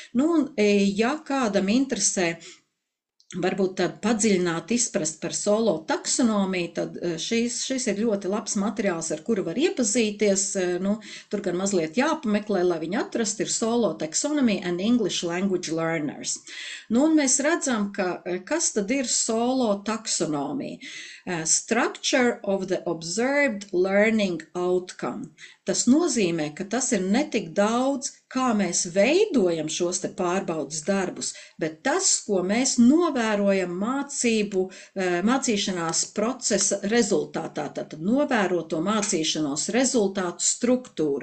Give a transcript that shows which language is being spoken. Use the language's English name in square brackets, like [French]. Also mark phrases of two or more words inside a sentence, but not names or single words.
[Latvian] Ja kādam interesē varbūt tad padziļināt izprast par solo taksonomiju, tad šis ir ļoti labs materiāls, ar kuru var iepazīties. Tur gan mazliet jāpameklē, lai viņu atrast, ir Solo Taxonomy and English Language Learners. Un mēs redzam, kas tad ir solo taksonomija. [English] Structure of the observed learning outcome. [Latvian] Tas nozīmē, ka tas ir ne tik daudz, kā mēs veidojam šos te pārbaudas darbus, bet tas, ko mēs novērojam mācīšanās procesa rezultātā, tad novēroto mācīšanos rezultātu struktūra.